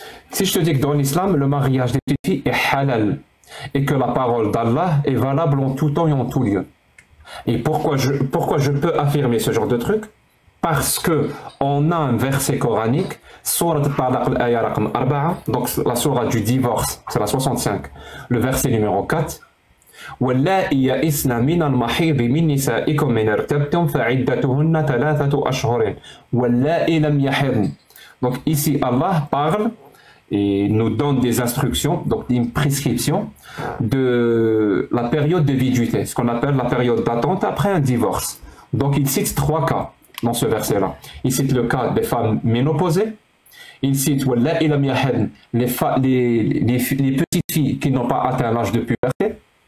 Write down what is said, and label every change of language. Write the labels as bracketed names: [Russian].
[French] Si je te dis que dans l'islam, le mariage des petites filles est halal et que la parole d'Allah est valable en tout temps et en tout lieu. Et pourquoi je peux affirmer ce genre de truc? Parce que on a un verset coranique, Surat Talaq al-Aya raqam 4, donc la sourate du divorce, c'est la 65, le verset numéro 4. [Arabic] واللائي يئسن من المحيض من نسائكم إن ارتبتم فعدتهن 3 أشهر واللائي لم يحضن. [French] Donc ici Allah parle et nous donne des instructions, donc une prescription de la période de viduité, ce qu'on appelle la période d'attente après un divorce. Donc il cite 3 cas dans ce verset-là. Il cite le cas des femmes ménopausées, il cite [Arabic] واللائي لم يحضن, [French] les petites filles qui n'ont pas atteint l'âge de puberté.